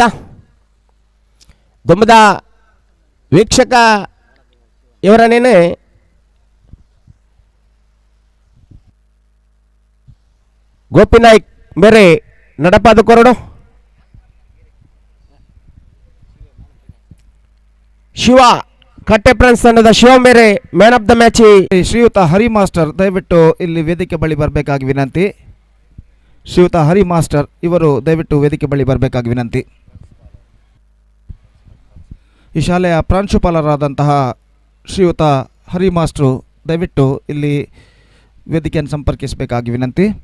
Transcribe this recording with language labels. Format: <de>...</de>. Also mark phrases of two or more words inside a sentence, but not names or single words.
<tcy>ದುಂಬದ ವೀಕ್ಷಕ ಇವರನ್ನೇನೆ ಗೋಪಿನಾಯ್ಕ್ ಬೇರೆ ನಡಪಾದ ಕೊರಡು. ಶಿವ ಕಟ್ಟೆ ಫ್ರಾನ್ಸ್ ತಂಡದ ಶಿವ ಮೇರೆ</tcy> <en>man of the match.</en> <kn>ಶ್ರೀಯುತ ಹರಿ ಮಾಸ್ಟರ್ ದಯವಿಟ್ಟು ಇಲ್ಲಿ ವೇದಿಕೆ ಬಳಿ ಬರಬೇಕಾಗಿ ವಿನಂತಿ. ಶ್ರೀಯುತ ಹರಿ ಮಾಸ್ಟರ್ ಇವರು ದಯವಿಟ್ಟು ವೇದಿಕೆ ಬಳಿ ಬರಬೇಕಾಗಿ ವಿನಂತಿ. ಈ ಶಾಲೆಯ ಪ್ರಾಂಶುಪಾಲರಾದಂತಹ ಶ್ರೀಯುತ ಹರಿ ಮಾಸ್ಟ್ರು ದಯವಿಟ್ಟು ಇಲ್ಲಿ ವೇದಿಕೆಯನ್ನು ಸಂಪರ್ಕಿಸಬೇಕಾಗಿ ವಿನಂತಿ.</kn>